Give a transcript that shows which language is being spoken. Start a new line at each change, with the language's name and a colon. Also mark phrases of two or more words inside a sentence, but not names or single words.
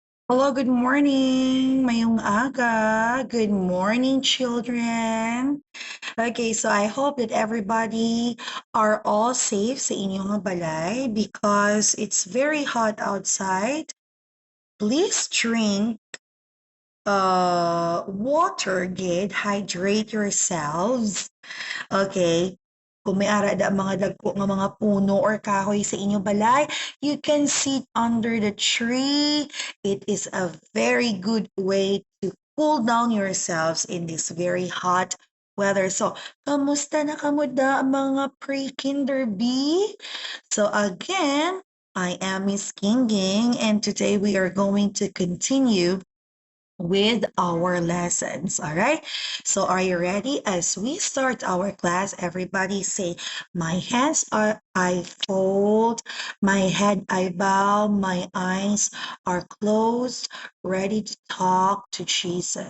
English: Hello, good morning.
Hiligaynon: Mayong aga.
English: Good morning, children. Okay, so I hope that everybody are all safe
Hiligaynon: sa inyong balay
English: because it's very hot outside. Please drink water, good. Hydrate yourselves. Okay.
Hiligaynon: Kung may ara da mga dagko nga mga puno or kahoy sa inyong balay,
English: you can sit under the tree. It is a very good way to cool down yourselves in this very hot weather. So,
Hiligaynon: kamusta na kamuda mga pre-kinder B?
English: So again, I am Miss Kinging, and today we are going to continue with our lessons. All right. So are you ready? As we start our class, everybody say, my hands are I fold, my head I bow, my eyes are closed, ready to talk to Jesus.